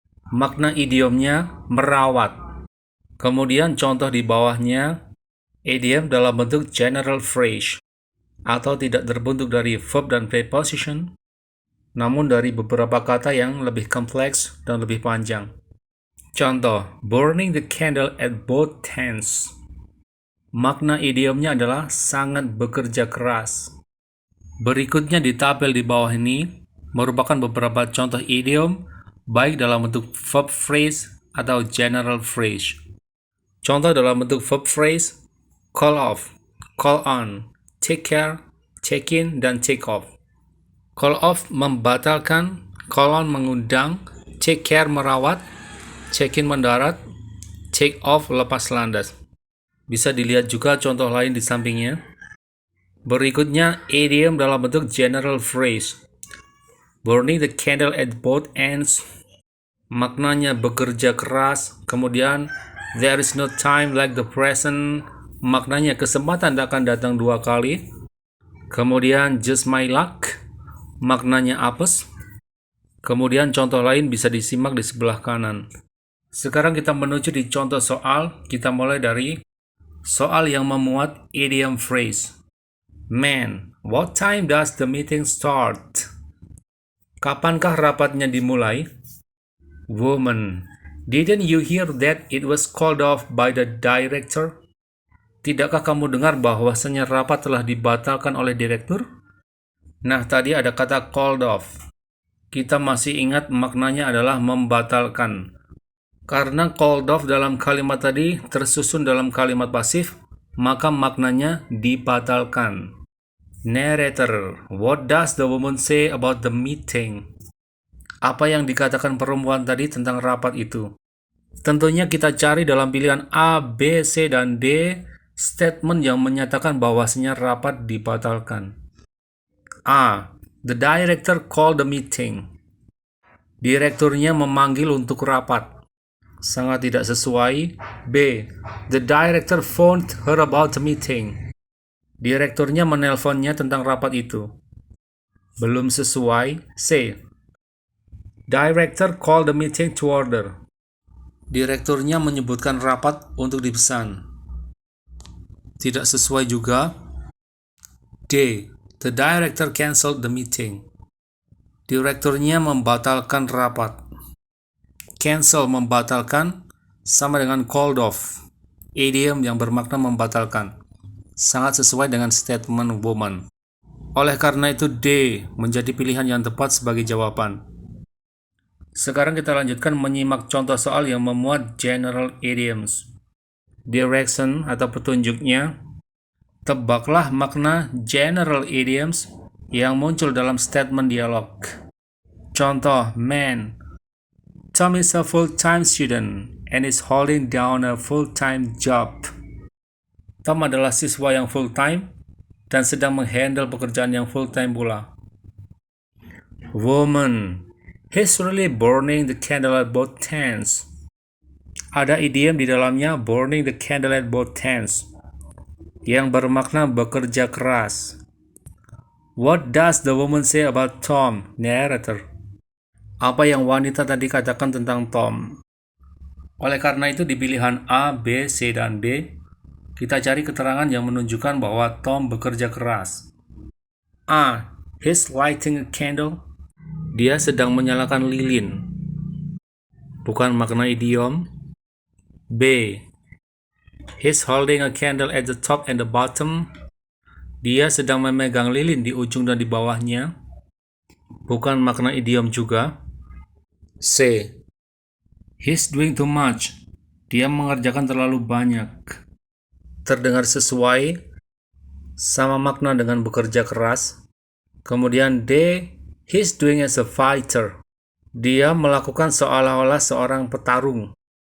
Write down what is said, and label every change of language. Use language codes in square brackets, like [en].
[id] Makna idiomnya merawat. Kemudian contoh di bawahnya, idiom dalam bentuk general phrase atau tidak terbentuk dari verb dan preposition, namun dari beberapa kata yang lebih kompleks dan lebih panjang. [en] Contoh, burning the candle at both ends. [id] Makna idiomnya adalah sangat bekerja keras. Berikutnya di tabel di bawah ini merupakan beberapa contoh idiom baik dalam bentuk verb phrase atau general phrase. Contoh dalam bentuk verb phrase, call off, call on, take care, check in, dan take off. Call off membatalkan, call on mengundang, take care merawat, check in mendarat, take off lepas landas. Bisa dilihat juga contoh lain di sampingnya. Berikutnya idiom dalam bentuk general phrase. [en] Burning the candle at both ends. [id] Maknanya bekerja keras. [en] Kemudian there is no time like the present. [id] Maknanya kesempatan tak akan datang dua kali. Kemudian [en] just my luck. [id] Maknanya apes. Kemudian contoh lain bisa disimak di sebelah kanan. Sekarang kita menuju di contoh soal. Kita mulai dari soal yang memuat idiom phrase. [en] Man, what time does the meeting start? [id] Kapankah rapatnya dimulai? [en] Woman, didn't you hear that it was called off by the director? [id] Tidakkah kamu dengar bahwasanya rapat telah dibatalkan oleh direktur? Nah, tadi ada kata called off. Kita masih ingat maknanya adalah membatalkan. Karena called off dalam kalimat tadi tersusun dalam kalimat pasif, maka maknanya dibatalkan. [en] Narrator, what does the woman say about the meeting? [id] Apa yang dikatakan perempuan tadi tentang rapat itu? Tentunya kita cari dalam pilihan A, B, C, dan D statement yang menyatakan bahwasanya rapat dibatalkan. A. [en] The director called the meeting. [id] Direkturnya memanggil untuk rapat. Sangat tidak sesuai. B. [en] The director phoned her about the meeting. [id] Direkturnya menelponnya tentang rapat itu. Belum sesuai. C. [en] Director called the meeting to order. [id] Direkturnya menyebutkan rapat untuk dipesan. Tidak sesuai juga. D. The director canceled the meeting. Direkturnya membatalkan rapat. Cancel membatalkan sama dengan called off. Idiom yang bermakna membatalkan. Sangat sesuai dengan statement woman. Oleh karena itu D menjadi pilihan yang tepat sebagai jawaban. Sekarang kita lanjutkan menyimak contoh soal yang memuat general idioms. Direction atau petunjuknya. Tebaklah makna general idioms yang muncul dalam statement dialog. Contoh, man. [en] Tom is a full-time student and is holding down a full-time job. [id] Tom adalah siswa yang full-time dan sedang menghandle pekerjaan yang full-time pula. [en] Woman. He's really burning the candle at both ends. [id] Ada idiom di dalamnya [en] burning the candle at both ends [id] yang bermakna bekerja keras. [en] What does the woman say about Tom? [id] Narrator. Apa yang wanita tadi katakan tentang Tom? Oleh karena itu di pilihan A, B, C, dan D, kita cari keterangan yang menunjukkan bahwa Tom bekerja keras. A. [en] He's lighting a candle. [id] Dia sedang menyalakan lilin. Bukan makna idiom. B. [en] He's holding a candle at the top and the bottom. [id] Dia sedang memegang lilin di ujung dan di bawahnya. Bukan makna idiom juga. C. [en] He's doing too much. [id] Dia mengerjakan terlalu banyak. Terdengar sesuai sama makna dengan bekerja keras. [en] Kemudian D, he's doing as a fighter. [id] Dia melakukan seolah-olah seorang petarung.